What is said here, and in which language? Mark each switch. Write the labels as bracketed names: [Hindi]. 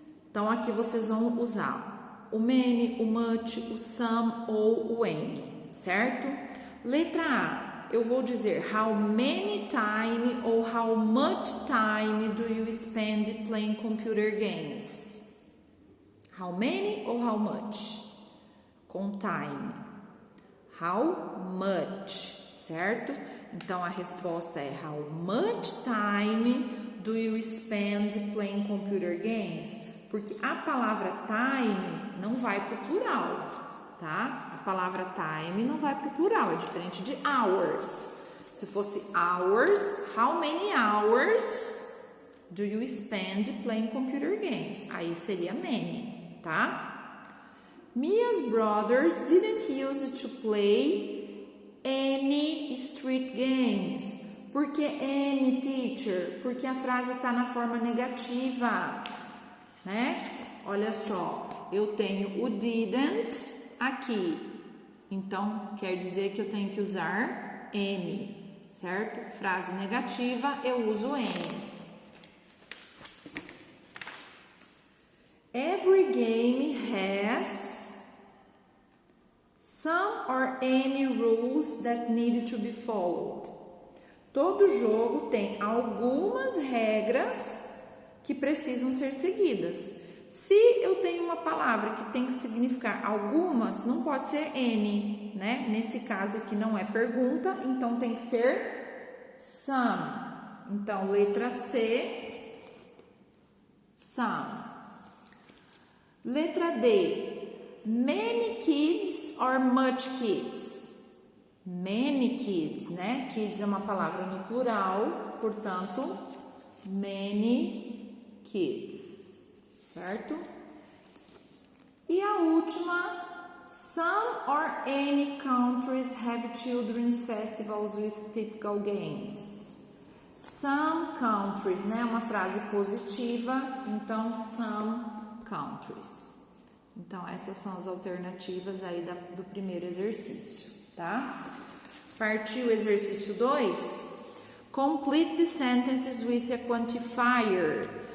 [Portuguese] Então, aqui vocês vão usar o many, o much, o some ou o any, certo? Letra A, eu vou dizer [English] how many time ou how much time do you spend playing computer games? How many ou how much? Com time. How much, [Portuguese] certo? Então, a resposta é [English] how much time do you spend playing computer games? [Portuguese] Porque a palavra time não vai para o plural, tá? A palavra time não vai para o plural, é diferente de hours. Se fosse [English] hours, how many hours do you spend playing computer games? [Portuguese] Aí seria [English] many, tá? Mia's brothers didn't use to play any street games. [Portuguese] Por que any, teacher? Porque a frase está na forma negativa, né? Olha só, eu tenho o didn't aqui, então quer dizer que eu tenho que usar any, certo? Frase negativa, eu uso any. [English] Every game has some or any rules that need to be followed. [Portuguese] Todo jogo tem algumas regras que precisam ser seguidas. Se eu tenho uma palavra que tem que significar algumas, não pode ser any, né? Nesse caso aqui não é pergunta, então tem que ser some. Então, letra C, some. Letra D, [English] many kids or much kids? Many kids, né? [Portuguese] Kids é uma palavra no plural, portanto, many kids, certo? E a última, [English] some or any countries have children's festivals with typical games. Some countries, [Portuguese] né? Uma frase positiva, então [English] some countries. [Portuguese] Então, essas são as alternativas aí do primeiro exercício, tá? Partiu o exercício 2? [English] Complete the sentences with a quantifier.